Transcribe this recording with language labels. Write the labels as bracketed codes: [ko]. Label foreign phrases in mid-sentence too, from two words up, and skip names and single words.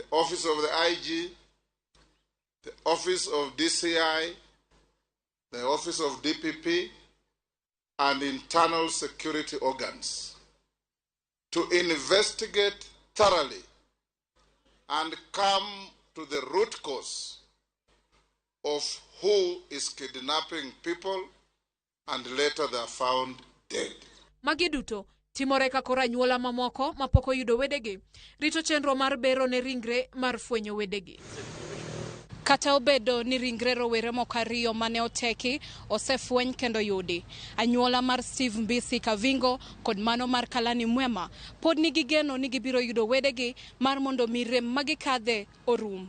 [en] office of the IG, the office of DCI, the office of DPP, and internal security organs to investigate thoroughly and come to the root cause of who is kidnapping people and later they are found dead. [luo] Magi duto timore ka kora anyuola mamoko mapoko yudo wedegi rito chenro mar bero ne ringre mar fwenyo wedegi. Kata obedo ni ringre rowere moko ariyo mane oteki osefweny kendo yudi. Anyuola mar Steve Mbisi Kavingo kod mano mar Kalani Mwema pod nigi geno ni gibiro yudo wedegi mar mondo mirem magikadhe orum.